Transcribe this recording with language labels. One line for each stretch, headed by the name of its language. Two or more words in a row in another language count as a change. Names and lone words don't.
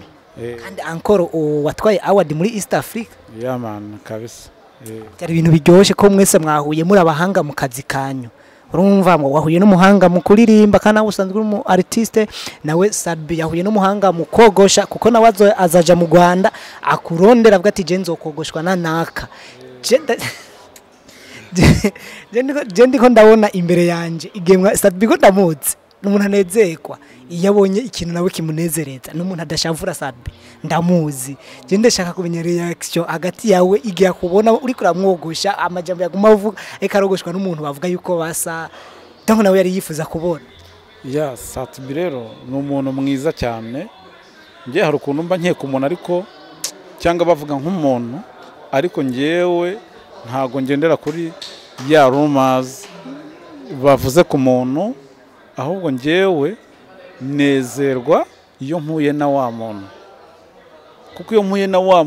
Kinyarwanda: kandi ankoro watwaye award muri East Africa man kabisa
Rundi: byari ibintu biryoshye ko mwese mwahuye muri abahanga mu kazi kanyu urumva ngo wahuye n'umuhanga mu kuririmba kana usanzwe mu artiste nawe Satibi yahuye n'umuhanga mu kogosha kuko nawe azaja mu Rwanda akurondera avuga ati je nzokogoshwa na naka je ndiko ndabona imbere yanje igemwa Satibi ko ndamuzi n'umuntu anezekwa iyo abonye ikintu nawe kimunezereza n'umuntu adashavura Satibi ndamuzi je ndashaka kumenya reaction hagati yawe igiye kubona uri kuramwogosha amajambo yaguma avuga ekarogoshwa n'umuntu bavuga yuko basa donc nawe yari yifuza kubona
Kinyarwanda: Satibi rero n'umuntu mwiza cyane ngiye hari ukuntu mba nkeka umuntu ariko cyangwa bavuga nk'umuntu ariko ngewe ntago ngendera kuri ya rumors bavuze ku muntu ahubwo ngewe nezerwa iyo mpuye na wa muntu kuko iyo mpuye na wa